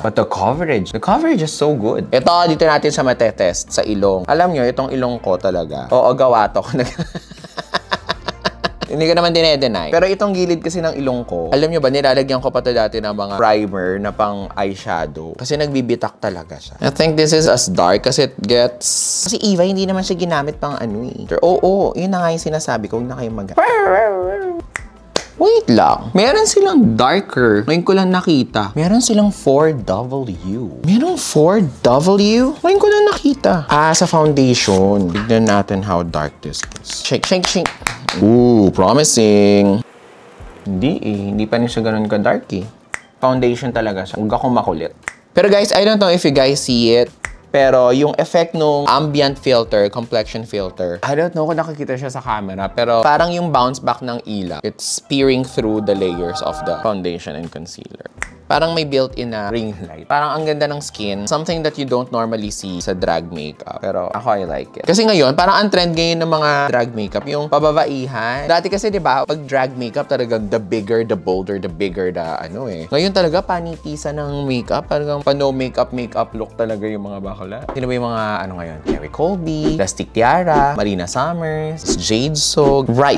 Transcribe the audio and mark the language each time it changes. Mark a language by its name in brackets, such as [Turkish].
[English] But the coverage is so good. [Filipino] Ito, dito natin siya matetest sa ilong. Alam nyo, itong ilong ko talaga. Oo, gawato ko. Hindi ko naman dine-deny. Pero itong gilid kasi ng ilong ko, alam nyo ba, nilalagyan ko pa to dati ng mga primer na pang eyeshadow. Kasi nagbibitak talaga siya. [English] I think this is as dark as it gets. [Filipino] Kasi Eva, hindi naman siya ginamit pang ano eh. Oo, yun na nga yung sinasabi ko. Huwag na kayong Wait lang. Meron silang darker. Ngayon ko lang nakita. Meron silang 4W. Meron 4W? Ngayon ko lang nakita. Sa foundation. Tignan natin [English] how dark this is. Shake. Ooh, promising. [Filipino] Hindi pa rin siya ganun ka-dark eh. Foundation talaga siya. Huwag akong makulit. [English] Pero guys, I don't know if you guys see it. Pero yung effect nung ambient filter, complexion filter, I don't know [Filipino] kung nakikita siya sa camera, pero parang yung bounce back ng ilaw, [English] it's peering through the layers of the foundation and concealer. [Filipino] Parang may built-in na ring light. Parang ang ganda ng skin. [English] Something that you don't normally see sa drag makeup. Pero ako, I like it. [Filipino] Kasi ngayon, parang ang trend ngayon ng mga drag makeup, yung pababaihan. Dati kasi, di ba, pag drag makeup, talagang [English] the bigger, the bolder, the bigger, [Filipino] the ano eh. Ngayon talaga, panitisan ng makeup. Talagang pa-no makeup look talaga yung mga bakla. Sino ba yung mga, ano ngayon? Cherry Colby, Plastic Tiara, Marina Summers, Jade Sog. Right.